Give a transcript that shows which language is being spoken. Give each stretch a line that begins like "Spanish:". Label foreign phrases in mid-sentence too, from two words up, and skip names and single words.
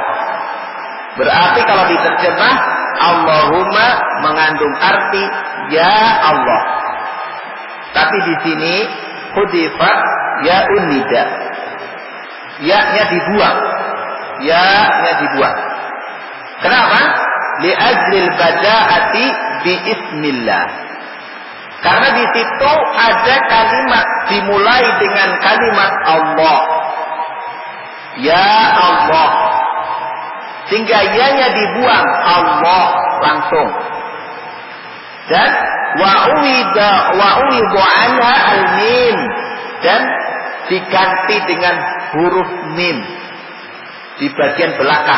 Indonesian: Berarti kalau diterjemah Allahumma mengandung arti ya Allah. Tapi di sini
Arabic: حذفت ياء النداء.
Indonesian: Ya-nya dibuang. Ya-nya dibuang. Kenapa?
Arabic: لأجل البداءة باسم الله.
Indonesian: Karena di situ ada kalimat dimulai dengan kalimat Allah.
Arabic: يا الله.
Indonesian: Sehingga ya-nya dibuang, Allah langsung. Dan
Arabic: وعوض عنها الميم,
Indonesian: dan diganti dengan huruf mim di bagian belakang.